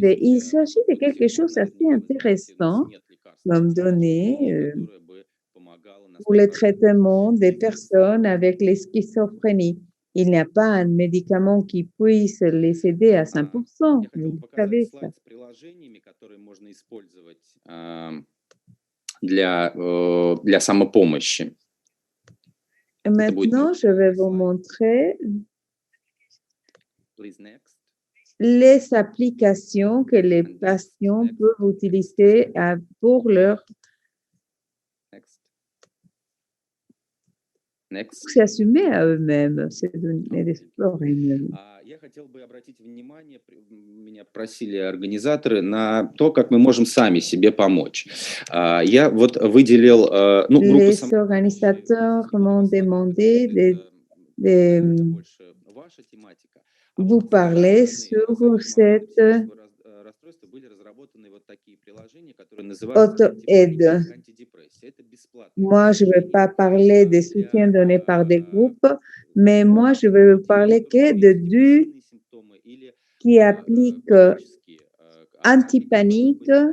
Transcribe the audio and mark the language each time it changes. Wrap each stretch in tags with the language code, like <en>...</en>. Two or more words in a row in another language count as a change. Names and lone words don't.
<fr>Et il s'agit de quelque chose d'assez intéressant comme données pour le traitement des personnes avec les schizophrénies. Il n'y a pas un médicament qui puisse les aider à 100%. Vous savez ça.</fr> <ru>Для самопомощи.</ru> <fr>Maintenant, je vais vous montrer les applications que les patients peuvent utiliser pour leur s'assumer à eux-mêmes, c'est d'explorer eux-mêmes.</fr> <ru>Я хотел бы обратить внимание, меня просили организаторы, на то, как мы можем сами себе помочь. Я вот выделил группу...</ru> <fr>Les organisateurs m'ont demandé de vous parler sur cette auto-aide. Moi, je ne vais pas parler des soutiens donnés par des groupes, mais moi, je vais vous parler que de deux qui appliquent antipanique.</fr>